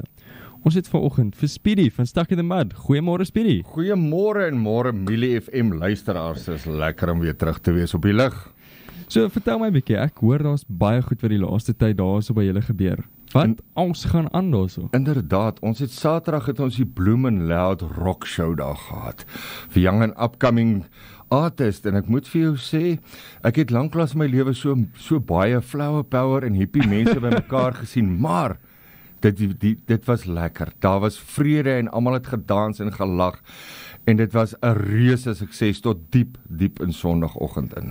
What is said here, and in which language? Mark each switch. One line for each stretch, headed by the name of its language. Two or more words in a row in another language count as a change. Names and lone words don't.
Afrikaans: Ons het vanoggend vir Speedy van Stuck in the Mud. Goeiemôre Speedy. Goeiemôre en môre Millie FM luisteraars. Dit is lekker om weer terug te wees op die lug. So vertel my bietjie, ek hoor daar's baie goed wat die laaste tyd daar so by julle gebeur. Wat ons gaan aan daarso? Inderdaad, ons het Saterdag het ons die Bloom and Loud rock show daar gehad.
English: Vir young and upcoming artist,
Afrikaans: en ek moet vir jou sê, ek het lanklaas in my lewe so baie
English: flower power
Afrikaans: en hippie mense by mekaar gesien, maar dit was lekker. Daar was vrede en almal het gedans en gelag en dit was 'n reuse sukses tot diep in Sondagoggend in.